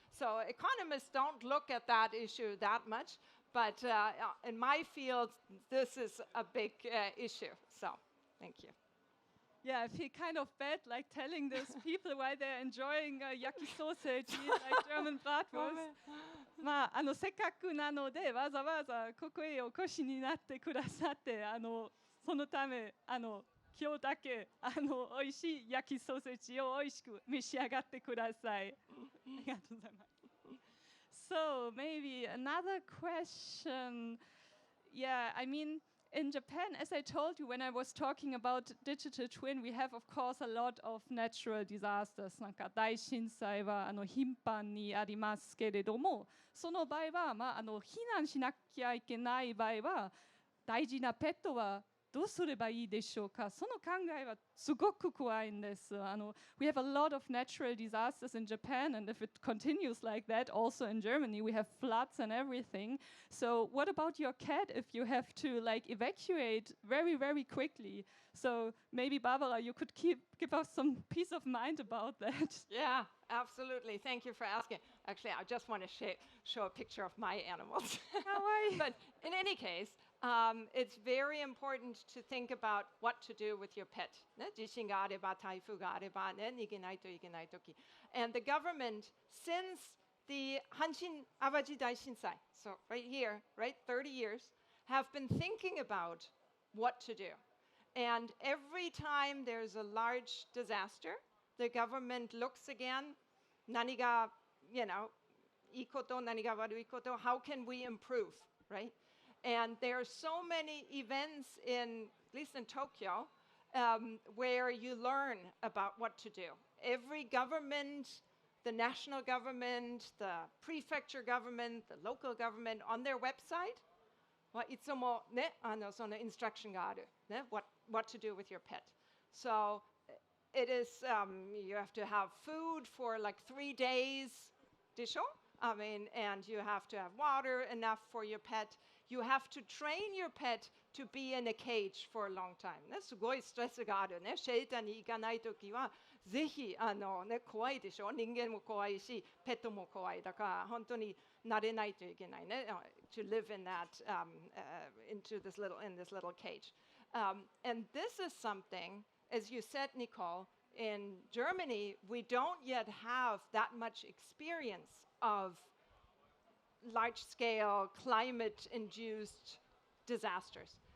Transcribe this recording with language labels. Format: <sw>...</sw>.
<en>So economists don't look at that issue that much, but in my field, this is a big issue. So thank you. Yeah, I feel kind of bad, like telling those people why they're enjoying yaki sausage, like German bratwurst.</en> <ja>まあ、せっかくなのでわざわざここへお越しになってくださってそのため今日だけ美味しい焼きソーセージを美味しく召し上がってください。ありがとうございます。</ja> <en>So maybe another question. Yeah, I mean, in Japan, as I told you when I was talking about digital twin, we have of course a lot of natural disasters.</en> <ja>なんか大震災は頻繁にありますけれども、その場合は避難しなきゃいけない場合は大事なペットはどうすればいいでしょうか。その考えはすごく怖いんです。</ja> <en>We have a lot of natural disasters in Japan, and if it continues like that, also in Germany, we have floods and everything. So what about your cat if you have to like evacuate very, very quickly? So maybe Barbara, you could give us some peace of mind about that. Yeah, absolutely. Thank you for asking. Actually, I just want to show a picture of my animals. But in any case, it's very important to think about what to do with your pet.</en> <ja>ね、地震があれば、台風があればね、逃げないといけないとき。</ja> <en>And the government, since the Hanshin Awaji Daishinsai, so right here, right, 30 years, have been thinking about what to do. And every time there's a large disaster, the government looks again,</en> <ja>何が,</ja> <en>you know,</en> <ja>いいこと、何が悪いこと,</ja> <en>how can we improve, right? And there are so many events in, at least in Tokyo, where you learn about what to do. Every government, the national government, the prefecture government, the local government, on their website,</en> <ja>いつもね、その</ja> <en>instruction がある、ね、what to do with your pet. So it is, you have to have food for like 3 days,</en> <ja>でしょ?</ja> <en>I mean, and you have to have water enough for your pet. You have to train your pet to be in a cage for a long time.</en> <ja>ね、すごいストレスがあるね。シェルターに行かないときは、ぜひね、怖いでしょ。人間も怖いし、ペットも怖い。だから本当に慣れないといけないね。</ja> <en>To live in that, in this little cage. And this is something, as you said, Nicole, in Germany, we don't yet have that much experience of large-scale climate-induced disasters.</en>